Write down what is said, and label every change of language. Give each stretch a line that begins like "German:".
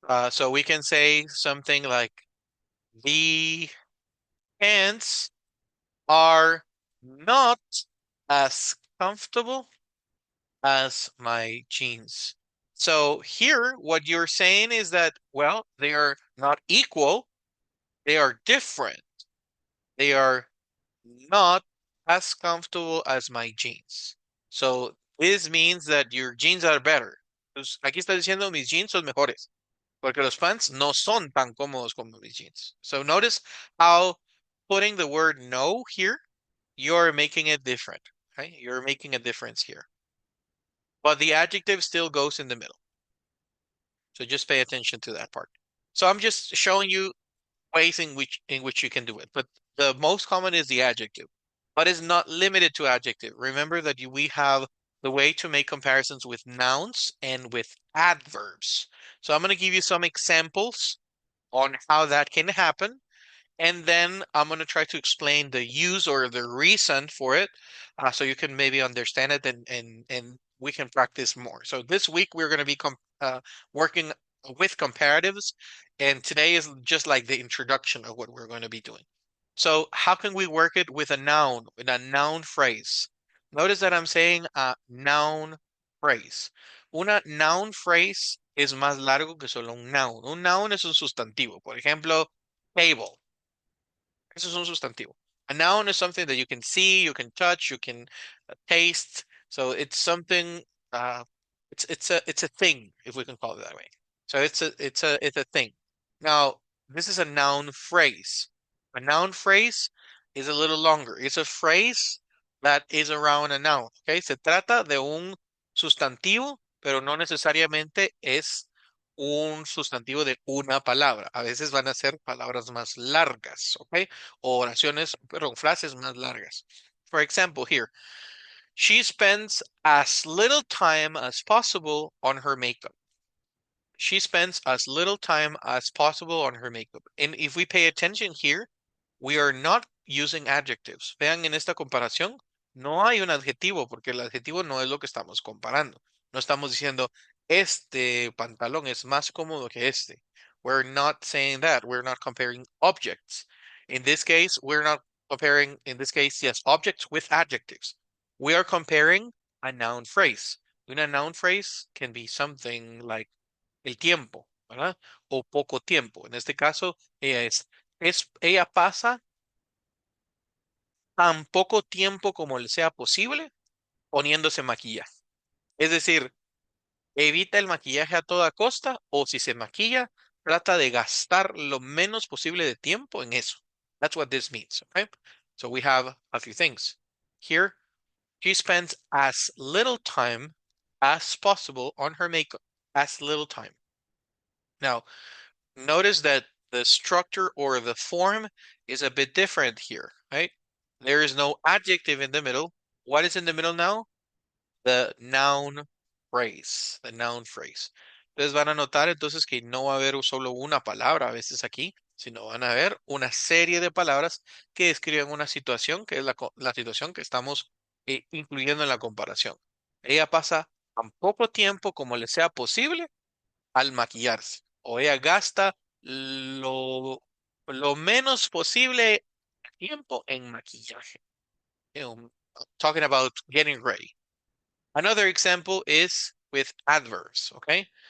English: So we can say something like, the pants are not as comfortable as my jeans. So here, what you're saying is that, well, they are not equal, they are different. They are not as comfortable as my jeans. So this means that your jeans are better.
Spanish: Entonces, aquí está diciendo mis jeans son mejores, porque los pants no son tan cómodos como mis jeans.
English: So notice how putting the word no here, you're making it different, right? You're making a difference here. But the adjective still goes in the middle. So just pay attention to that part. So I'm just showing you ways in which you can do it. But the most common is the adjective, but it's not limited to adjective. Remember that we have the way to make comparisons with nouns and with adverbs. So I'm going to give you some examples on how that can happen. And then I'm going to try to explain the use or the reason for it, so you can maybe understand it and we can practice more. So this week we're going to be working with comparatives, and today is just like the introduction of what we're going to be doing. So how can we work it with a noun, in a noun phrase? Notice that I'm saying a noun phrase.
Spanish: Una noun phrase es más largo que solo un noun. Un noun es un sustantivo. Por ejemplo, table. Eso es un sustantivo.
English: A noun is something that you can see, you can touch, you can taste. So it's something. It's a thing, if we can call it that way. So it's a thing. Now this is a noun phrase. A noun phrase is a little longer. It's a phrase that is around a noun.
Spanish: Okay, se trata de un sustantivo, pero no necesariamente es un sustantivo de una palabra. A veces van a ser palabras más largas, ¿ok? O oraciones, perdón, frases más largas.
English: For example, here, she spends as little time as possible on her makeup. She spends as little time as possible on her makeup. And if we pay attention here, we are not using adjectives.
Spanish: Vean en esta comparación, no hay un adjetivo porque el adjetivo no es lo que estamos comparando. No estamos diciendo, este pantalón es más cómodo que este.
English: We're not saying that. We're not comparing objects. In this case, we're not comparing, in this case, yes, objects with adjectives. We are comparing a noun phrase.
Spanish: Una
English: noun phrase can be something like
Spanish: el tiempo, ¿verdad? O poco tiempo. En este caso, ella pasa tan poco tiempo como le sea posible poniéndose maquillaje. Es decir, evita el maquillaje a toda costa, o si se maquilla, trata de gastar lo menos posible de tiempo en eso.
English: That's what this means, okay? So we have a few things. Here, she spends as little time as possible on her makeup. As little time. Now, notice that the structure or the form is a bit different here, right? There is no adjective in the middle. What is in the middle now? The noun phrase, the noun phrase.
Spanish: Ustedes van a notar entonces que no va a haber solo una palabra a veces aquí, sino van a haber una serie de palabras que describen una situación, que es la situación que estamos incluyendo en la comparación. Ella pasa tan poco tiempo como le sea posible al maquillarse, o ella gasta lo menos posible tiempo en maquillaje.
English: Talking about getting ready. Another example is with adverbs, okay?